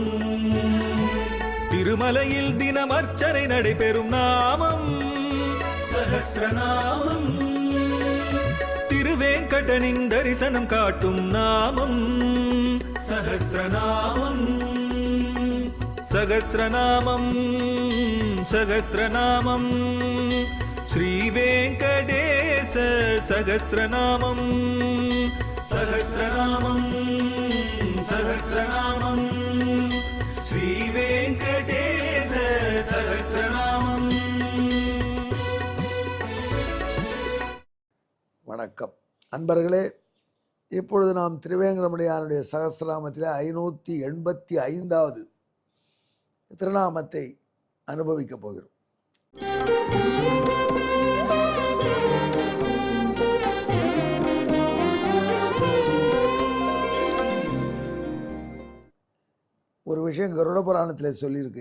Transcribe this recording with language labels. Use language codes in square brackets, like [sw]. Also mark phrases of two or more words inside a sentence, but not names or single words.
[ta] திருமலையில் தினம் அர்ச்சனை நடைபெறும் நாமம் சஹஸ்ரநாமம். திருவேங்கடனின் தரிசனம் காட்டும் நாமம் சஹஸ்ரநாமம். [sa] सहस्रनामम् सहस्रनामम् श्रीवेङ्कटेश सहस्रनामं सहस्रनामं सहस्रनामं श्रीवेङ्कटेश सहस्रनामं। [ta] வணக்கம் அன்பர்களே, இப்பொழுது நாம் திருவேங்கடமுடையானுடைய சகஸ்ரநாமத்தில் 585வது திருநாமத்தை அனுபவிக்கப் போகிறோம். ஒரு விஷயம் கருட புராணத்தில் சொல்லியிருக்கு.